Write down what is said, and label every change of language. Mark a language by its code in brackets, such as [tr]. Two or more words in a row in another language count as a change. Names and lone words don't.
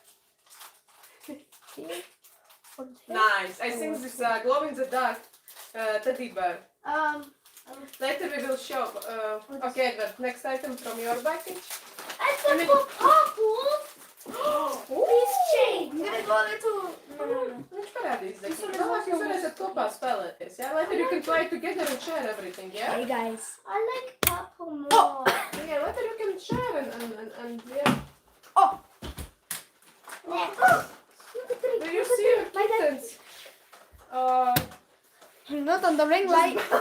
[en] Nice. I think this glow in the dark teddy bear. Later we will show. Okay, but next item from your package. I got purple. Please change. I'm gonna go into. [lv] Viņš parādīs, Zeki. Vēlāk jūs varēsiet kopā spēlēties, jā? [en] Later you can play together and share everything, yeah? Hey guys. I like purple more. Yeah, later you can share and yeah. Do you see your kittens? Not on the ring light.